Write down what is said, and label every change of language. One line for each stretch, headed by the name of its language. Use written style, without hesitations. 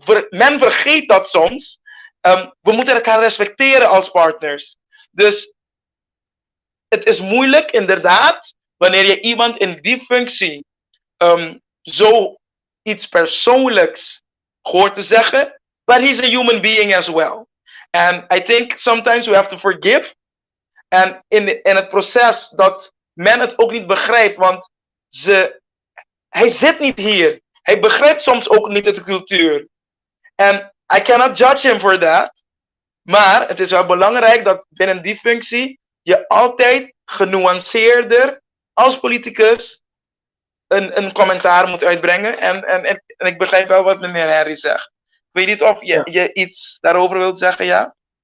Dutch: Men vergeet dat soms. We moeten elkaar respecteren als partners. Dus het is moeilijk inderdaad wanneer je iemand in die functie zo iets persoonlijks hoort te zeggen.
English: But he's a human being as well. And I think sometimes we have to forgive.
Dutch: En in het proces dat men het ook niet begrijpt, want hij zit niet hier. Hij begrijpt soms ook niet de cultuur. En
English: I cannot judge him for that.
Dutch: Maar het is wel belangrijk dat binnen die functie je altijd genuanceerder als politicus een commentaar moet uitbrengen. En ik begrijp wel wat meneer Henry zegt. Ik weet niet of je iets daarover wilt zeggen, ja?